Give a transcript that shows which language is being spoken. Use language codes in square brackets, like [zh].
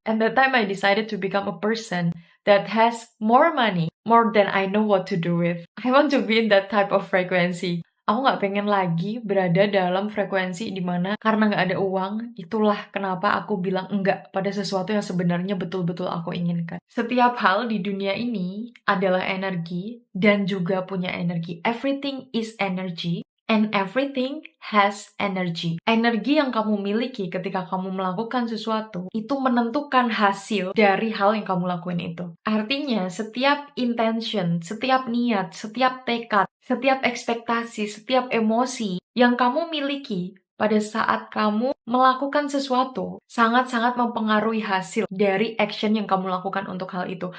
[en] And that time I decided to become a person that has more money, more than I know what to do with. I want to be in that type of frequency. [id] Aku nggak pengen lagi berada dalam frekuensi di mana karena nggak ada uang, itulah kenapa aku bilang enggak pada sesuatu yang sebenarnya betul-betul aku inginkan. Setiap hal di dunia ini adalah energi dan juga punya energi. [en] Everything is energy. And everything has energy. [id] Energi yang kamu miliki ketika kamu melakukan sesuatu, itu menentukan hasil dari hal yang kamu lakuin itu. Artinya, setiap intention, setiap niat, setiap tekad, setiap ekspektasi, setiap emosi yang kamu miliki pada saat kamu melakukan sesuatu sangat-sangat mempengaruhi hasil dari action yang kamu lakukan untuk hal itu.